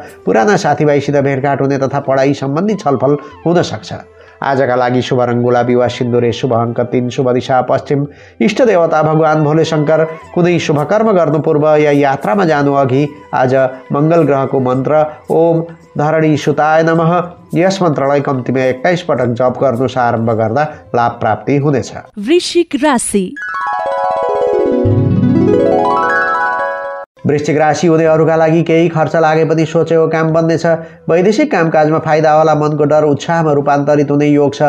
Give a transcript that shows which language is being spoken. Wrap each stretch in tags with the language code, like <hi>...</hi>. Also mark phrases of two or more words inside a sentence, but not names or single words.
<ne>पुराना साथीभाइसित भेटघाट हुने तथा पढाइ सम्बन्धी छलफल हुन सक्छ। आजका लागि शुभ रङ गुलाबी वा सिन्दुरे, शुभ अङ्क 3, शुभ दिशा पश्चिम, इष्ट देवता भगवान भोले शङ्कर। कुनै शुभ कर्म गर्नु पूर्व या यात्रामा जानु अघि आज मङ्गल ग्रहको मन्त्र</ne> <sa>ओम धरणी सुताय नमः</sa> <ne>यस मन्त्रलाई कम्तीमा 21 पटक जप गर्नुहोस्। आरम्भ गर्दा लाभ प्राप्ति हुनेछ। वृश्चिक राशि। वृश्चिक राशि हुनेहरूका लागि केही खर्च लागे पनि सोचेको काम बन्नेछ। वैदेशिक कामकाजमा फाइदा होला। मनको डर उत्साहमा रूपान्तरित हुने योग छ।</ne>